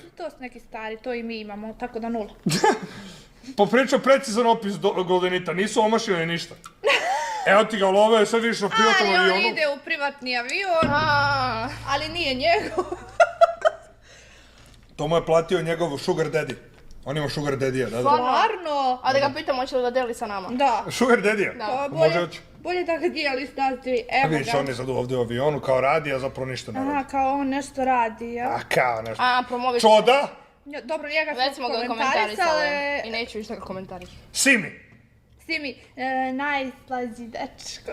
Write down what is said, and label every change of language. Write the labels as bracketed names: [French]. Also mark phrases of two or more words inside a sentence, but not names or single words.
[Serbian] To su neki stari, to i mi imamo, tako da 0. Popričao precizan opis Goldenita, nisu omašili ništa. Evo ti ga love, sad vidiš na privatnom Ali on avionu. ide u privatni avion, A, ali nije njegov. To mu je platio njegov [English] sugar daddy. [Serbian] On ima [English] sugar daddy-a, [Serbian] da. Stvarno? a da ga pitamo hoće li da deli sa nama. Da. [English] Sugar daddy-a? [Serbian] Da. Pa Može oći. bolje da ga dijeli s nas dvi. A Evo vidiš, ga. on je sad ovdje u avionu kao radi, a zapravo ništa ne Aha, radi. kao on nešto radi, ja. A kao nešto. A, promoviš. Čoda? Dobro, njega Već smo smo ga komentarisale. komentarisali i neću više da ga komentariš. Simi. Simi, najslađi dečko.